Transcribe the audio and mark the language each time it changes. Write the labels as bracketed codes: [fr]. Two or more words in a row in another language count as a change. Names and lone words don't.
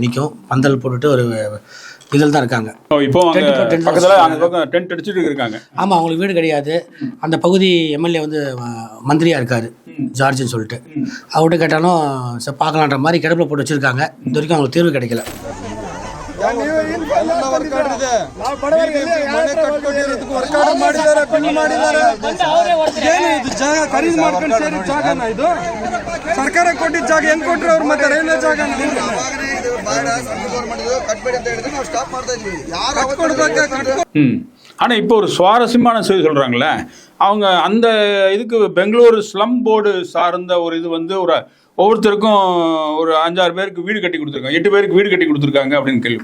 [ta] நிற்கும் பந்தல் போட்டுட்டு ஒரு இதில் தான் இருக்காங்க. இப்போ டென்ட் அடிச்சுட்டு இருக்காங்க. ஆமாம், அவங்களுக்கு வீடு கிடையாது. அந்த பகுதி எம்எல்ஏ வந்து மந்திரியாக இருக்கார் ஜார்ஜ்னு சொல்லிட்டு, அவர்கிட்ட கேட்டாலும் பார்க்கலான்ற மாதிரி கிடப்பில் போட்டு வச்சுருக்காங்க. இது வரைக்கும் அவங்களுக்கு தீர்வு கிடைக்கல. [kn] ಸರ್ಕಾರ ಕೊಟ್ಟಿದ್ದ ಜಾಗ ಹೆಂಗ್ ಕೊಟ್ರು ಅವ್ರು? ಮತ್ತೆ ರೈಲ್ವೆ ಜಾಗ [ta] ஆனா இப்போ ஒரு சுவாரஸ்யமான செய்தி சொல்றாங்களே, அவங்க அந்த இதுக்கு பெங்களூர் ஸ்லம் போர்டு சார்ந்த ஒரு இது வந்து ஒரு ஒவ்வொருத்தருக்கும் ஒரு 5-6 பேருக்கு வீடு கட்டி கொடுத்துருக்காங்க, 8 பேருக்கு வீடு கட்டி கொடுத்துருக்காங்க அப்படின்னு கேள்வி.